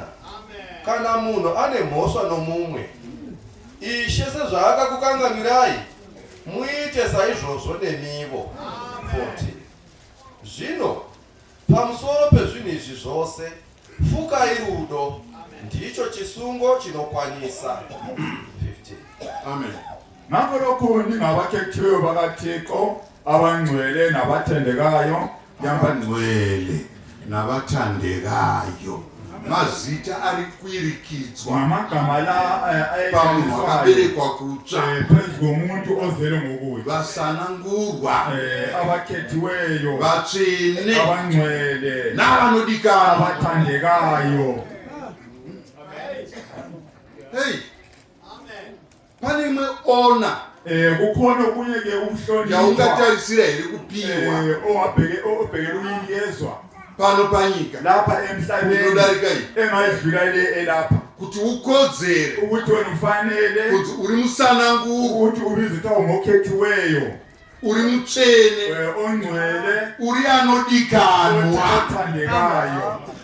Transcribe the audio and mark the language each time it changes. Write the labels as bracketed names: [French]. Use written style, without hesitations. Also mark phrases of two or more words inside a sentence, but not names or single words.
[Shona] Kana munhu ane mhosva nomumwe, Ishe sezvaakakukanganwirai, muite saizvozvo nemivo. 40. Zvino pamusoro pezvinhu izvi zvose, fukai rudo, ndicho chisungo chinokwanisa. 15. Amen. [North Ndebele] Ngakho ndingabakhethiweyo bakaThixo abangcwele nabathandekayo, Yabangcwele nabathandekayo. [Shona] Mazita ari kwirikidzwa [North Ndebele] ngamagama la [Shona] pamunhu akaberekwa kutsva, [North Ndebele] phezu komuntu ozele ngokuya. [Shona] vasanangurwa, [North Ndebele] Abakhethiweyo, [Shona] vatsvene [North Ndebele] abangcwele [Shona] navanodikanwa. [North Ndebele] abathandekayo. [Shona] Hey, pane imwe ona [North Ndebele] Kukhona okunye ke ukuhlonishwa [Shona] yaungatarisira here kupiwa [North Ndebele] obhekela ukuyinikezwa [Shona] pano panyika [North Ndebele] lapha emhlabeni [Shona] unodarika iyi [North Ndebele] engayidlula le elapha, [Shona] kuti ukodzere [North Ndebele] ukuthi wena ufanele [Shona] kuti uri musanangurwa, [North Ndebele] ukuthi ubizwe ngokhethiweyo, [Shona] uri mutsvene, [North Ndebele] ongcwele, [Shona] uri anodikanwa. [North Ndebele] othandekayo.